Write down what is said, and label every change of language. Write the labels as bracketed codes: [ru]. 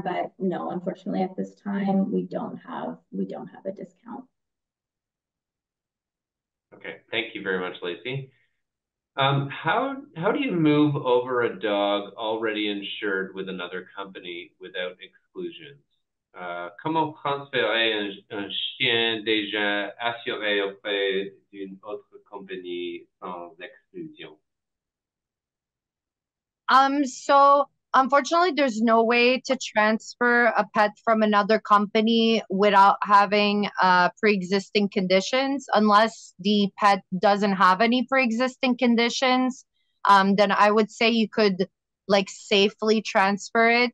[en] But no, unfortunately, at this time, we don't have a discount. Okay, thank you very much, Lacey. How do you move over a dog already insured with another company without exclusions? [fr] Comment transférer un chien déjà assuré auprès d'une autre compagnie sans exclusion? [en] So unfortunately, there's no way to transfer a pet from another company without having pre-existing conditions, unless the pet doesn't have any pre-existing conditions. Then I would say you could safely transfer it.